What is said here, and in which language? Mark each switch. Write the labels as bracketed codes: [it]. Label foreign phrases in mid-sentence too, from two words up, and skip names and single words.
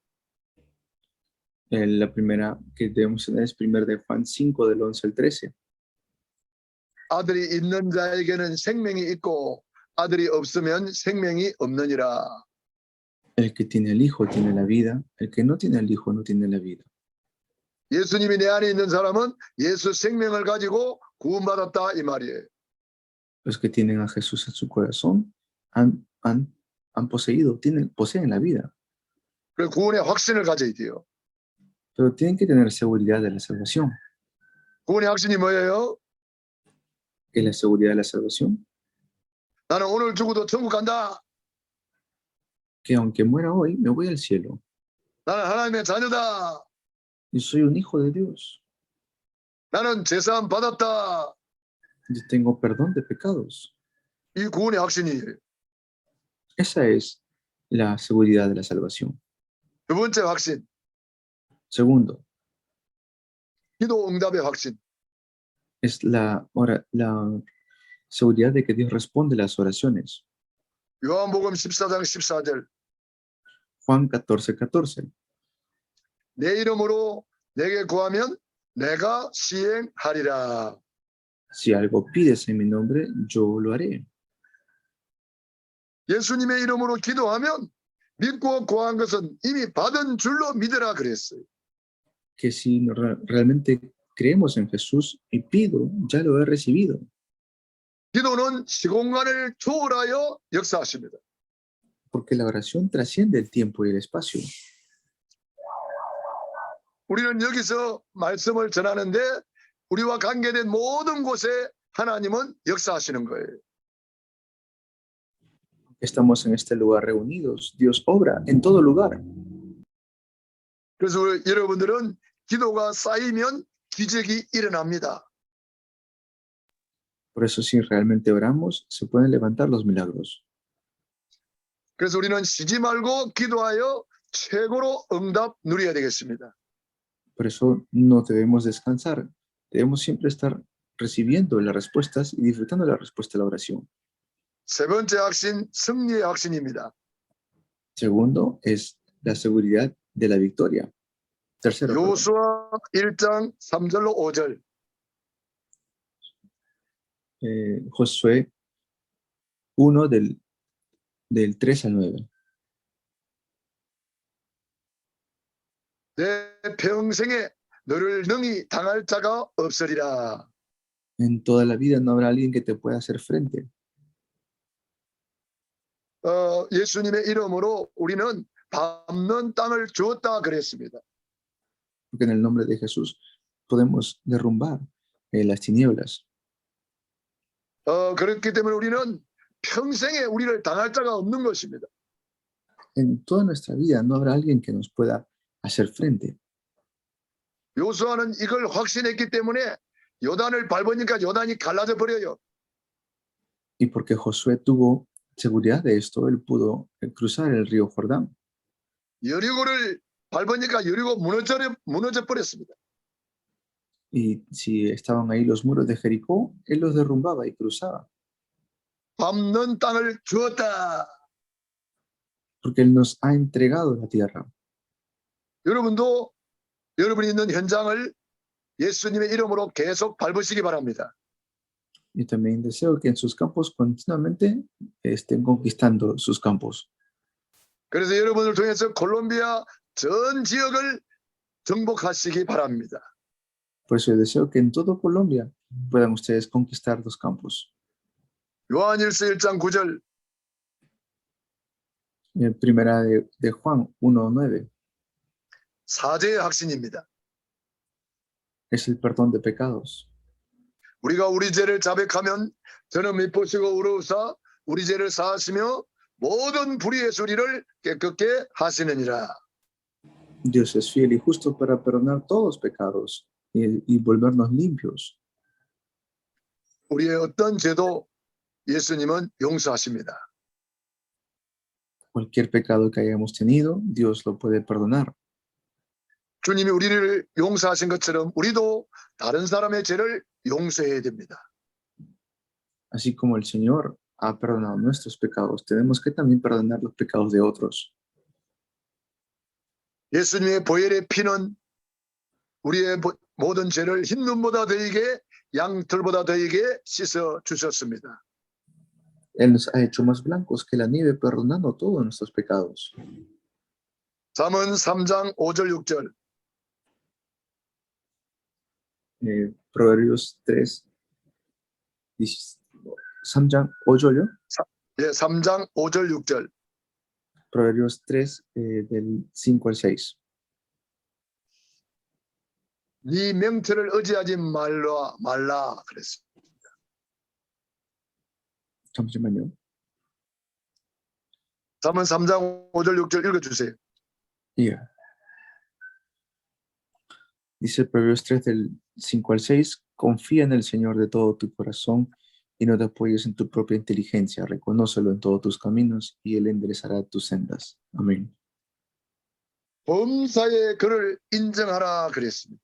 [es] La primera que debemos tener es 1 de Juan 5, del 11 al 13. [ko] 아들이 있는 자에게는 생명이 있고 아들이 없으면 생명이 없느니라. [es] El que tiene el Hijo tiene la vida, el que no tiene el Hijo no tiene la vida. [ko] 예수님이 내 안에 있는 사람은 예수 생명을 가지고 구원받았다 이 말이에요. [es] Los que tienen a Jesús en su corazón han poseen la vida, [ko] 그 구원의 확신을 가져야 돼요. [es] pero tienen que tener seguridad de la salvación. [ko] 구원의 확신이 뭐예요? [es] ¿Qué es la seguridad de la salvación? [ko] 나는 오늘 죽어도 천국 간다. [es] Que aunque muera hoy, me voy al cielo. [ko] 나는 하나님의 자녀다. [es] Yo soy un hijo de Dios. [ko] 나는 제사함 받았다. [es] Yo tengo perdón de pecados. [ko] 이 구원의 확신이에요. [es] Esa es la seguridad de la salvación. [ko] 두 번째 확신, [es] Segundo, [ko] 기도 응답의 확신. [es] es la seguridad de que Dios responde las oraciones. [ko] 요한복음 14장 14절. [es] Juan 14:14. [ko] 내 이름으로 내게 구하면 내가 시행하리라. [es] Si algo pides en mi nombre, yo lo haré. [ko] 예수님의 이름으로 기도하면 믿고 구한 것은 이미 받은 줄로 믿으라 그랬어요. [es] Que si realmente creemos en Jesús y pido, ya lo he recibido. [ko] 기도는 시공간을 초월하여 역사하십니다. [es] Porque la oración trasciende el tiempo y el espacio. [ko] 우리는 여기서 말씀을 전하는데 우리와 관계된 모든 곳에 하나님은 역사하시는 거예요. [es] Estamos en este lugar reunidos. Dios obra en todo lugar. [ko] 그래서 여러분들은 기도가 쌓이면 기적이 일어납니다. [es] Por eso si realmente oramos, se pueden levantar los milagros. [ko] 그래서 우리는 쉬지 말고 기도하여 최고로 응답 누려야 되겠습니다. [es] Por eso no debemos descansar. Debemos siempre estar recibiendo las respuestas y disfrutando la respuesta a la oración. [ko] 세 번째 확신, 승리의 확신입니다. [es] Segundo es la seguridad de la victoria. Tercero, perdón. [ko] 요수아 1장 3절로 5절. [es] Josué 1 del 3 al 9. [ko] 내 평생에 너를 능히 당할 자가 없으리라. [es] En toda la vida no habrá alguien que te pueda hacer frente. [ko] 예수님의 이름으로 우리는 밟는 땅을 주었다 그랬습니다. [es] Porque en el nombre de Jesús podemos derrumbar las tinieblas. [ko] 그렇기 때문에 우리는 평생에 우리를 당할 자가 없는 것입니다. [es] En toda nuestra vida no habrá alguien que nos pueda hacer frente. [ko] 요수아는 이걸 확신했기 때문에 요단을 밟으니까 요단이 갈라져 버려요. [es] Y porque Josué tuvo seguridad de esto, él pudo cruzar el río Jordán. [ko] 여리고를 밟으니까 여리고 무너져 버렸습니다. [es] Y si estaban ahí los muros de Jericó, él los derrumbaba y cruzaba. [ko] 밟는 땅을 주었다. [es] porque Él nos ha entregado la tierra. [ko] 여러분도 여러분이 있는 현장을 예수님의 이름으로 계속 밟으시기 바랍니다. [es] Y también deseo que en sus campos continuamente estén conquistando sus campos. [ko] 그래서 여러분을 통해서 콜롬비아 전 지역을 정복하시기 바랍니다. [es] Por eso deseo que en todo Colombia puedan ustedes conquistar los campos. [ko] 요한일서 1장 9절 [es] Primera de Juan 1:9 [ko] 사죄의 확신입니다. [es] es el perdón de pecados. [ko] 우리가 우리 죄를 자백하면 저는 미쁘시고 우러우사 우리 죄를 사하시며 모든 불의의 수리를 깨끗게 하시느니라. [es] Dios es fiel y justo para perdonar todos los pecados y volvernos limpios. [ko] 우리의 어떤 죄도 예수님은 용서하십니다. [es] Cualquier pecado que hayamos tenido, Dios lo puede perdonar. [ko] 주님이 우리를 용서하신 것처럼 우리도 다른 사람의 죄를 용서해야 됩니다. [es] Así como el Señor ha perdonado nuestros pecados, tenemos que también perdonar los pecados de otros. [ko] 예수님의 보혈의 피는 우리의 모든 죄를 흰 눈보다 더하게 양털보다 더하게 씻어 주셨습니다. [es] Él nos ha hecho más blancos que la nieve, perdonando todos nuestros pecados. [ko] 잠언 3장 5절 6절 Proverbios 3, 3장 5절요? 예, 3장 5절 6절 [es] Proverbios 3, del 5 al 6. [ko] 네 명철을 의지하지 말라 그랬습니다. 잠시만요. 잠언 3장 5절 6절 읽어주세요. Yeah. [es] Dice Proverbios 3 del 5 al 6, confía en el Señor de todo tu corazón y no te apoyes en tu propia inteligencia, reconócelo en todos tus caminos y Él enderezará tus sendas. Amén. [ko] 범사의 그를 인정하라 그랬습니다.